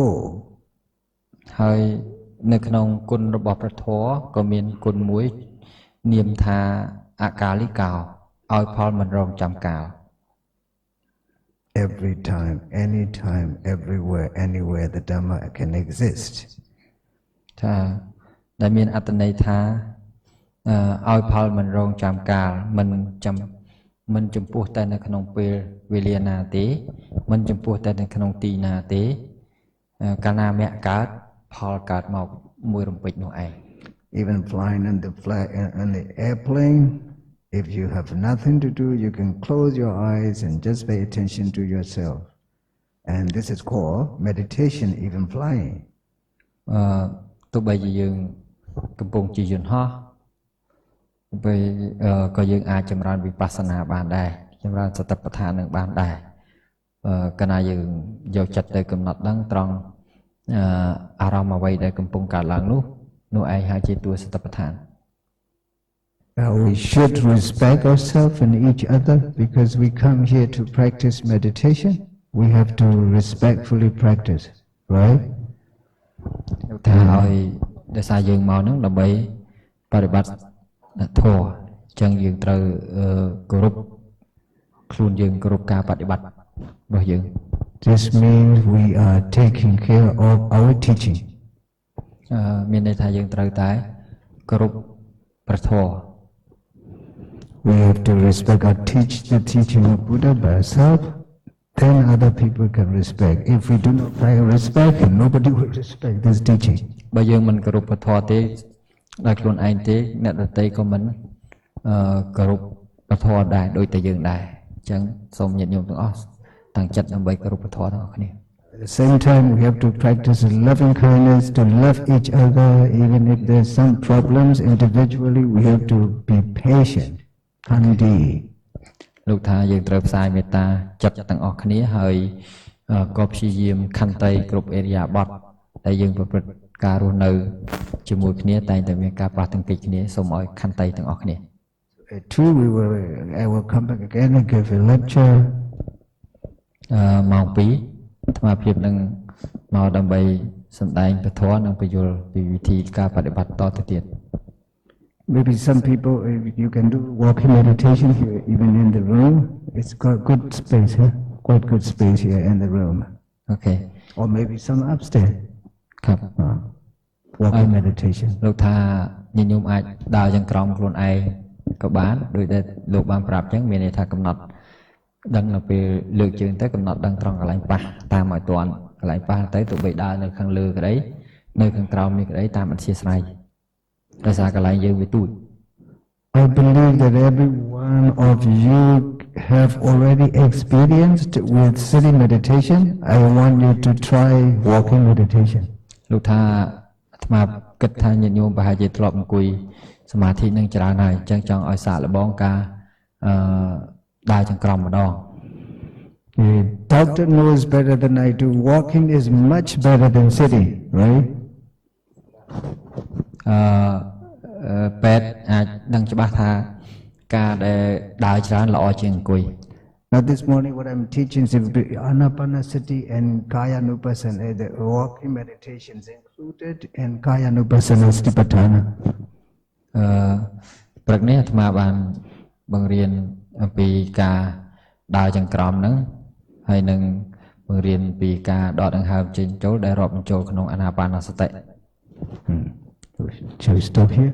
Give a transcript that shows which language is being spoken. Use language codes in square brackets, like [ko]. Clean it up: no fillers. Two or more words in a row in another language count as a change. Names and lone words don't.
[km] ហើយនៅក្នុងគុណរបស់ព្រះធម៌ក៏មានគុណមួយនាមថាអកាលិកោឲ្យផលមិនរងចាំកាល [en] Every time, anytime, everywhere, anywhere the Dhamma can exist. [km] ថាដែលមានអត្ថន័យថាឲ្យផលមិនរងចាំកាលមិនចំពោះតែនៅក្នុងពេលវេលាណាទេមិនចំពោះតែនៅក្នុងទីណាទេកាលណាមគ្គកើតផលកើតមកមួយរំពេចនោះឯង [en] Even flying in the airplane, if you have nothing to do, you can close your eyes and just pay attention to yourself. And this is called meditation, even flying. [km] ទោះបីជាយើងកំពុងជិះយន្តហោះពេលក៏យើងអាចចម្រើនវិបស្សនាបានដែរចម្រើនសតិប្បដ្ឋាននឹងបានដែរកាលណាយើងយកចិត្តទៅកំណត់ដឹងត្រង់អារម្មណ៍អ្វីដែលកំពុងកើតឡើងនោះឯងហៅជាតួសតិប្បដ្ឋាន [en] We should respect ourselves and each other because we come here to practice meditation. We have to respectfully practice, right? [km] ថាឲ្យដោយសារយើងមកហ្នឹងដើម្បីបប្រតិបត្តិធម៌អញ្ចឹងយើងត្រូវគោរពខ្លួនយើងគោរពការបប្រតិបត្តិរបស់យើង [en] This means we are taking care of our teaching. [km] មានន័យថាយើងត្រូវតែគោរពព្រះធម៌ [en] We have to respect the teaching of Buddha by ourselves. Then other people can respect. If we do not respect, nobody will respect this teaching. [km] បើយើងមិនគោរពព្រះធម៌ទេដោយខ្លួនឯងទេអ្នកដទៃក៏មិនគោរពពធដែរដូចតែយើងដែរអញ្ចឹងសូមញាតិញោមទាំងអស់តាំងចិត្តដើម្បីគោរពពធទាំងអស់គ្នា [en] At the same time, we have to practice loving kindness to love each other, even if there's some problems individually. We have to be patient. Kandi. [km] លោកថាយើងត្រូវផ្សាយមេត្តាចិត្តទាំងអស់គ្នាហើយក៏ព្យាយាមខន្តីគ្រប់អេរិយាបថដែលយើងប្រព្រឹត្តការរស់នៅជាមួយគ្នាតែងតែមានការប្រោះទាំងកិច្ចគ្នាសូមឲ្យខន្តីទាំងអស់គ្នា [en] At 2, I will come back again and give a lecture. [km] ម៉ោង 2 អាត្មាភាពនឹងមកដើម្បីសម្ដែងពធនិងពយល់ពីវិធីការបដិបត្តិតទៅទៀត [en] Maybe some people, you can do walking meditation here, even in the room. It's got good space here, quite good space here in the room. អូខេ Or maybe some upstairs. ครับ Walking meditation. [km] លោកថាញញោមអាចដើរយ៉ាងក្រមខ្លួនឯងក៏បានដោយដែលលោកបានប្រាប់អញ្ចឹងមានន័យថាកំណត់ដឹងនៅពេលលើកជើងទៅកំណត់ដឹងត្រង់កន្លែងប៉ះតាមឲ្យទាន់កន្លែងប៉ះទៅទោះបីដើរនៅខាងលើក្តីនៅខាងក្រោមនេះក្តីតាមអធិស្ស្រ័យដោយសារកន្លែងយើងវាទូច [en] I believe that every one of you have already experienced with sitting meditation. I want you to try walking meditation. [km] លោកថាអាត្មាគិតថាញាតិញោមប្រហែលជាធ្លាប់អង្គុយសមាធិនឹងច្រើនហើយអញ្ចឹងចង់ឲ្យសាកល្បងការដើរចង្ក្រមម្ដង [en] The doctor knows better than I do. Walking is much better than sitting, right? [km] ពេទ្យអាចដឹងច្បាស់ថាការដែលដើរច្រើនល្អជាងអង្គុយ [en] Now this morning what I'm teaching is Anapanasati and Kayanupassana. The walking meditation is included in Kayanupassana Satipatthana. [km] ព្រឹកនេះអាត្មាបានបង្រៀនអំពីការដើរចង្ក្រមហ្នឹងហើយនឹងបង្រៀនពីការដកដង្ហើមចេញចូលដែលរាប់បញ្ចូលក្នុងអាណាបានសតិ [en] Shall we stop here?